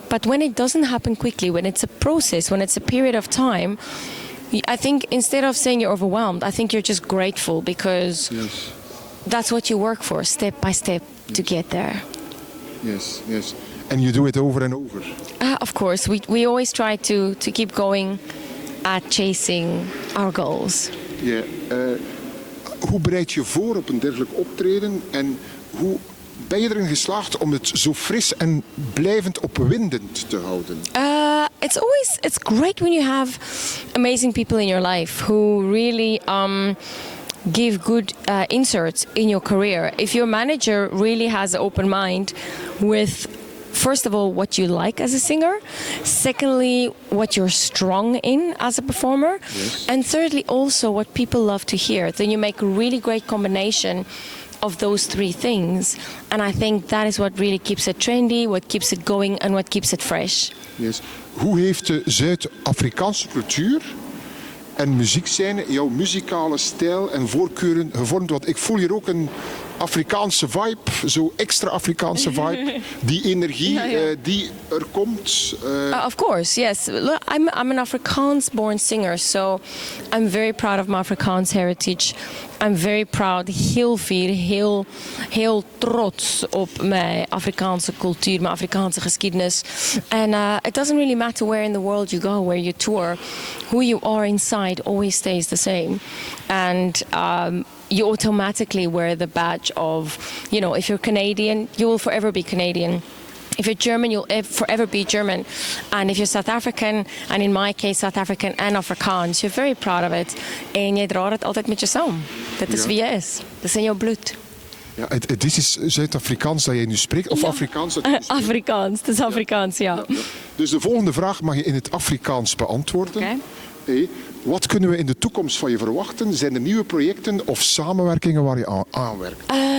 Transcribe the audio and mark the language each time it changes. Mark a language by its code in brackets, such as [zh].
[en] But when it doesn't happen quickly, when it's a process, when it's a period of time, I think instead of saying you're overwhelmed, I think you're just grateful because that's what you work for, step by step, to get there. Yes. And you do it over and over. Of course, we always try to keep going at chasing our goals. [nl] Ja. Hoe bereid je voor op een dergelijk optreden en hoe ben je erin geslaagd om het zo fris en blijvend opwindend te houden? [en] It's great when you have amazing people in your life who really give good inserts in your career. If your manager really has an open mind with, first of all, what you like as a singer, secondly, what you're strong in as a performer, and thirdly, also what people love to hear, then you make a really great combination of those three things. And I think that is what really keeps it trendy, what keeps it going, and what keeps it fresh. Yes. [nl] Hoe heeft de Zuid-Afrikaanse cultuur en muziekscène jouw muzikale stijl en voorkeuren gevormd? Want ik voel hier ook een Afrikaanse vibe, zo extra Afrikaanse vibe, die energie die er komt. [en] Of course, yes. Look, I'm an Afrikaans-born singer, so I'm very proud of my Afrikaans heritage. I'm very proud, [nl] heel fier, heel trots op mijn Afrikaanse cultuur, mijn Afrikaanse geschiedenis. [en] And it doesn't really matter where in the world you go, where you tour, who you are inside always stays the same. And you automatically wear the badge of, you know, if you're Canadian, you will forever be Canadian. If you're German, you'll forever be German. And if you're South African, and in my case South African and Afrikaans, you're very proud of it. [nl] En je draagt het altijd met je saam. Dat is wie je is. Dat is in jouw bloed. Ja, het is Zuid-Afrikaans dat jij nu spreekt, of Afrikaans? Dat Afrikaans, het is Afrikaans, ja. Dus de volgende vraag mag je in het Afrikaans beantwoorden. [en] Okay. [nl] Hey, wat kunnen we in de toekomst van je verwachten? Zijn er nieuwe projecten of samenwerkingen waar je aan werkt?